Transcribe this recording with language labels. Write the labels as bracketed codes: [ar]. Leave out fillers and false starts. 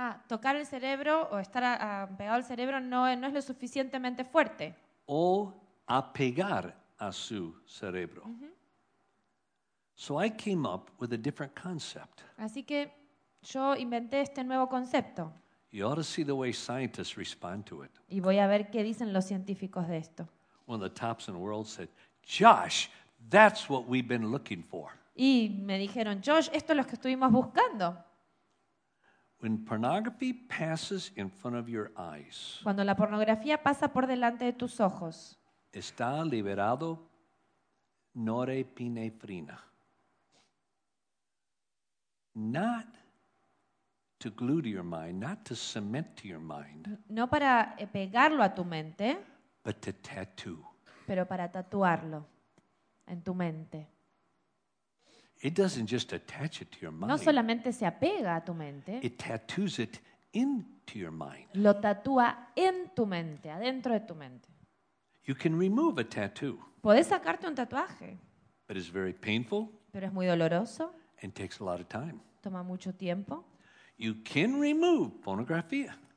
[es] Tocar el cerebro o estar pegado al cerebro no es lo suficientemente fuerte. O apegar a su cerebro. [en] So I came up with a different concept. [es] Así que yo inventé este nuevo concepto. [en] You ought to see the way scientists respond to it. [es] Y voy a ver qué dicen los científicos de esto. [en] One of the tops in the world said, Josh, that's what we've been looking for. [es] Y me dijeron, Josh, esto es lo que estuvimos buscando. [en] When pornography passes in front of your eyes, [es] cuando la pornografía pasa por delante de tus ojos, está liberado norepinefrina. [en] Not to glue to your mind, not to cement to your mind. [es] No para pegarlo a tu mente, [en] but to tattoo. [es] Pero para tatuarlo en tu mente. [en] It doesn't just attach it to your mind. [es] No solamente se apega a tu mente. [en] It tattoos it into your mind. [es] Lo tatúa en tu mente, adentro de tu mente. [en] You can remove a tattoo. [es] Puedes sacarte un tatuaje. [en] But it's very painful. [es] Pero es muy doloroso. [en] And takes a lot of time. [es] Toma mucho tiempo. [en] You can remove pornografía.